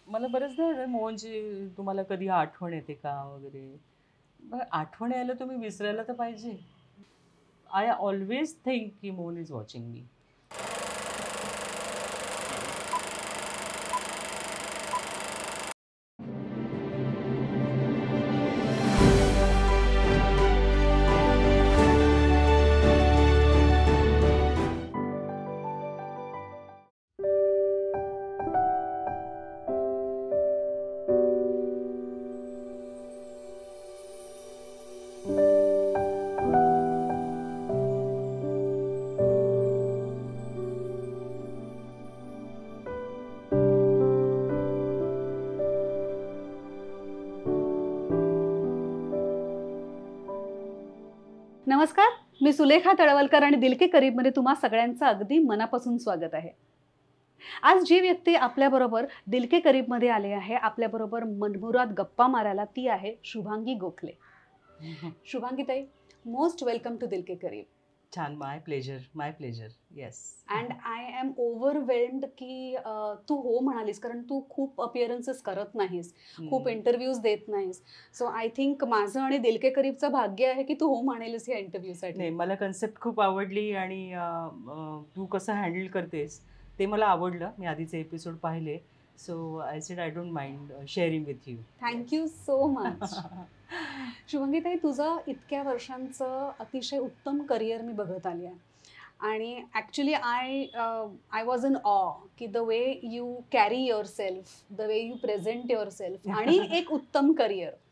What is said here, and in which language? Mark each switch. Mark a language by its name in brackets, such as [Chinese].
[Marathi] मला बरेचदा वाटतं मोहनची तुम्हाला कधी आठवण येते का वगैरे. मग आठवण यायला तुम्ही विसरायला तर पाहिजे. [English] I always think की Mohan is watching me. [Marathi] नमस्कार, मी सुलेखा तळवलकर आणि दिल के करीबमध्ये तुम्हा सगळ्यांचं अगदी मनापासून स्वागत आहे. आज जी व्यक्ती आपल्याबरोबर दिल के करीबमध्ये आली आहे, आपल्याबरोबर मनमुराद गप्पा मारायला ती आहे शुभांगी गोखले. [English] शुभांगी ताई, most welcome to Dil Ke Kareeb. छान. My pleasure, my pleasure. Yes. And I am overwhelmed [Marathi] की तू हो म्हणालीस, कारण तू खूप अपिअरन्सेस करत नाहीस, खूप इंटरव्ह्यूज देत नाहीस. [English] so I think [Marathi] माझं आणि दिल के करीबचं भाग्य आहे की तू हो म्हणेलस या इंटरव्ह्यूसाठी. नाही, मला कन्सेप्ट खूप आवडली आणि तू कसं हँडल करतेस ते मला आवडलं. मी आधीचे एपिसोड पाहिले. [English] So I said I don't mind sharing with you. Thank you so much. [Marathi] Shubhangi ताई, तुझं इतक्या वर्षांचं अतिशय उत्तम करिअर मी बघत आली आहे आणि [English] actually I was in awe की the way you carry yourself, the way you present yourself [Marathi] आणि एक उत्तम करिअर.